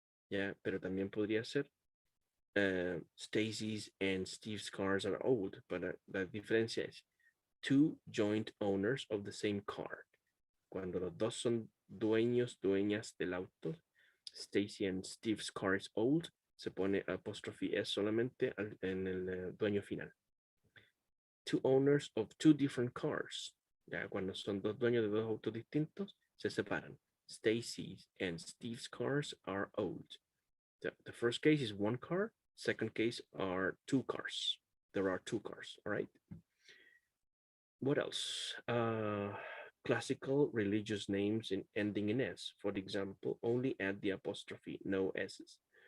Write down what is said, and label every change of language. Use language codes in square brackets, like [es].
[en] Yeah, [es] pero también podría ser [en] Stacy's and Steve's cars are old, but [es] la diferencia es [en] two joint owners of the same car. [es] Cuando los dos son dueños, dueñas del auto, [en] Stacy and Steve's car is old, [es] se pone apóstrofe S solamente en el dueño final. [en] Two owners of two different cars. [es] Ya, cuando son dos dueños de dos autos distintos, se separan. [en] Stacy's and Steve's cars are old. The first case is one car. Second case are two cars. There are two cars, all right? What else? Classical religious names ending in S. For example, only add the apostrophe, no S's.